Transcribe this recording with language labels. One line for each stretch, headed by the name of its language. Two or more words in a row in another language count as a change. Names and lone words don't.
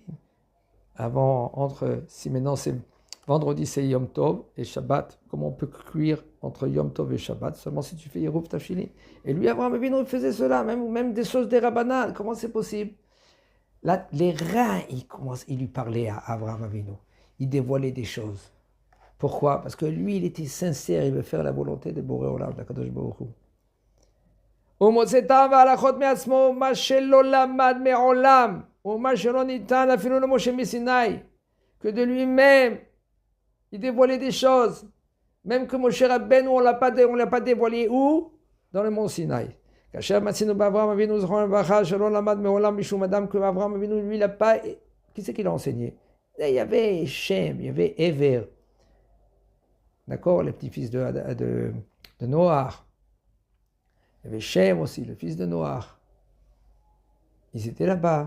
French: Avant, si maintenant c'est vendredi, c'est
Hebrew: יום טוב
French: et Shabbat, comment on peut cuire entre
Hebrew: יום טוב
French: et Shabbat, seulement si tu fais
Hebrew: עירוב תבשילין.
French: Et lui, Avraham Avinu, il faisait cela, même des choses des Rabbanan. Comment c'est possible? Là, les reins, il lui parlait à Avraham Avinu. Il dévoilait des choses. Pourquoi? Parce que lui, il était sincère, il veut faire la volonté de
Hebrew: בורא עולם,
French: de
Hebrew: קדוש ברוך הוא. ומוצאתיו והלכות מעצמו, מה שלא למד מעולם, ומה שלא ניתן אפילו למשה מסיני,
French: que de lui-même, il dévoilait des choses, même que Moshe Rabbeinu, on l'a pas dévoilé où? Dans le mont Sinaï.
Hebrew: כאשר מצינו באברהם אבינו זכרונו לברכה, שלא למד מעולם משום אדם,
French: que Abraham Avinu, lui, il n'a pas... Qui c'est qui l'a enseigné? Il y avait Shem, il y avait Ever, d'accord, les petits-fils de Noach. Il y avait Shem aussi, le fils de Noach. Ils étaient là-bas.